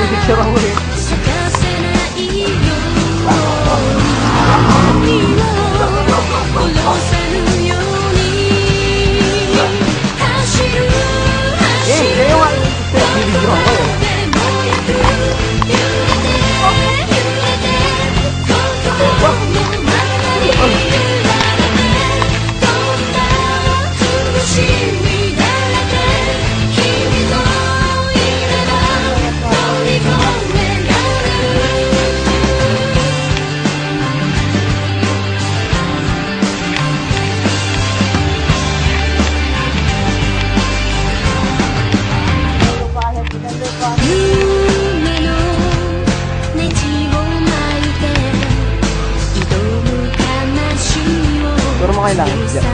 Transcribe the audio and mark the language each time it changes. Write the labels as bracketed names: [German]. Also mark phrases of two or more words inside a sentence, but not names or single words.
[Filipino] picture ako eh. [Japanese] 咲かせないように殺さぬように走る [Filipino] Eh, kaya yung ano, bibigyan ako eh. [Japanese] でもやく揺れて揺れて心のままに揺られてどんな苦しみだって君といれば乗り越えられる夢のネジを巻いて挑む悲しみを [Filipino] Pero mo kailangan [Japanese] さ [Filipino] dyan.